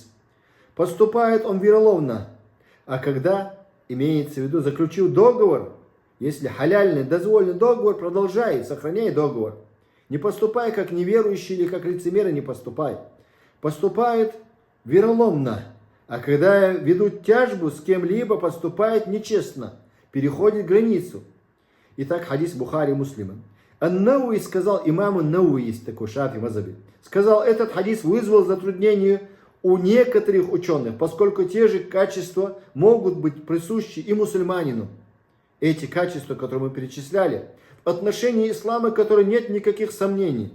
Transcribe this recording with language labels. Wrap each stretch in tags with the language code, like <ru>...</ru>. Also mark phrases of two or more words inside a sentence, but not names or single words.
<ru>Поступает он вероломно. А когда, имеется в виду, заключил договор, если халяльный, дозволенный договор, продолжай, сохраняй договор. Не поступай как неверующий или как лицемер, не поступай. Поступает вероломно. А когда ведут тяжбу с кем-либо, поступает нечестно, переходит границу. Итак, хадис Бухари Муслима. Ан-Науи сказал, имаму Науи есть такой шафи мазаби, сказал, этот хадис вызвал затруднение у некоторых ученых, поскольку те же качества могут быть присущи и мусульманину. Эти качества, которые мы перечисляли, в отношении ислама, которые нет никаких сомнений.</ru>